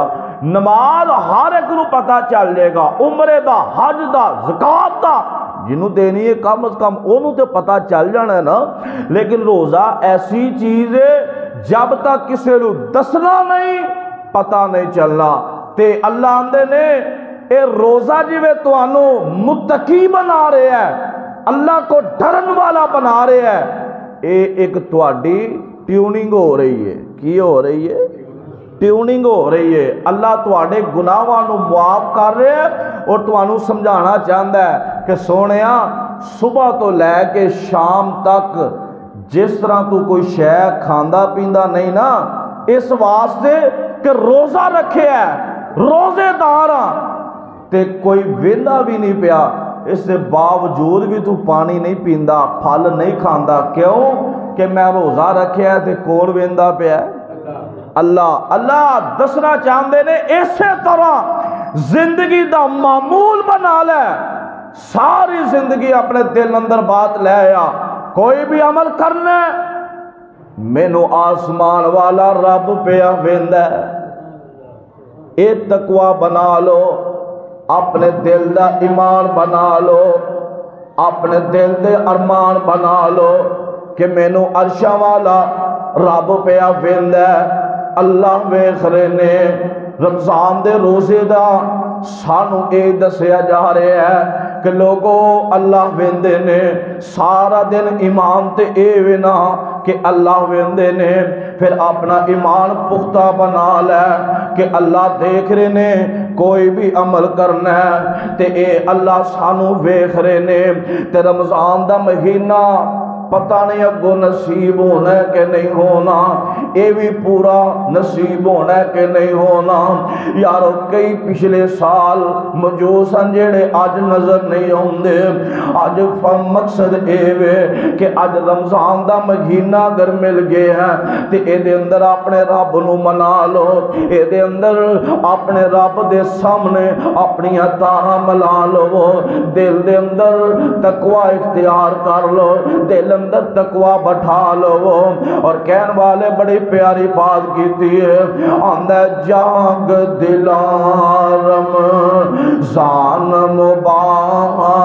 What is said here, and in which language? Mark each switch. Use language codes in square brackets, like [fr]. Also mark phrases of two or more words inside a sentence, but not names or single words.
[pa] نماز ہر ایک نو پتہ چل جائے گا، عمرے دا، حج دا، زکوٰۃ دا، جنہوں دینی ہے کم از کم انہوں تے پتہ چل جانا ہے نا۔ لیکن روزہ ایسی چیز ہے جب تک کسی نو دسنا نہیں پتہ نہیں چلنا۔ تے اللہ آندے نے اے روزہ جویں تانوں متقی بنا رہے ہیں، اللہ کو ڈرن والا بنا رہے ہیں، اے ایک تواڈی ٹیوننگ ہو رہی ہے۔ کی ہو رہی ہے؟ ٹیوننگ ہو رہی ہے۔ اللہ تواڈے گناہاں نو معاف کر رہے ہیں اور تانوں سمجھانا چاہندا ہے کہ سونیا صبح تو لے کے شام تک جس طرح تو کوئی شے کھاندا پیندا نہیں نا، اس واسطے کہ روزہ رکھے ہے، روزے دار ہاں تے کوئی ویندا بھی نہیں پیا، اس سے باوجود بھی تو پانی نہیں پیندا، پھل نہیں کھاندا، کیوں کہ میں روزہ رکھیا ہے تے کون ویندا پیا ہے؟ اللہ دسنا چاہندے نے اسی طرح زندگی دا معمول بنا لے، ساری زندگی اپنے دل اندر بات لے آیا، کوئی بھی عمل کرنا ہے مینوں آسمان والا رب پیا ویندا ہے۔ اے تقوی بنا لو، اپنے دل دا ایمان بنا لو، اپنے دل دے ارمان بنا لو کہ مینوں عرشاں والا رب پیا ویندا ہے۔ اللہ ویکھ رہے نے رمضان دے روزے دا سانو اے دسیا جا رہا ہے کہ لوگو اللہ ویندے نے، سارا دن ایمان تے اے وینا کہ اللہ ویندے نے، پھر اپنا ایمان پختہ بنا لے کہ اللہ دیکھ رہے نے، کوئی بھی عمل کرنا ہے تے اے اللہ سانو ویکھ رہے نے۔ تے رمضان دا مہینہ پتہ نہیں اگو نصیب ہونا ہے کہ نہیں ہونا، اے بھی پورا نصیب ہونا ہے کہ نہیں ہونا۔ یارو کئی پچھلے سال موجود سن جڑے اج نظر نہیں ہوندے، اج مقصد اے وے کہ اج رمضان دا مہینہ اگر مل گئے ہیں تے اے دے اندر اپنے رب نو منا لو، اے دے اندر اپنے رب دے سامنے اپنی تاہاں ملا لو، دل دے اندر تقوی اختیار کر لو، دل اندر تقوی بٹھا لو۔ اور کہن والے بڑی پیاری بات کیتی ہے، آندہ جاگ دلارم زان مبارک،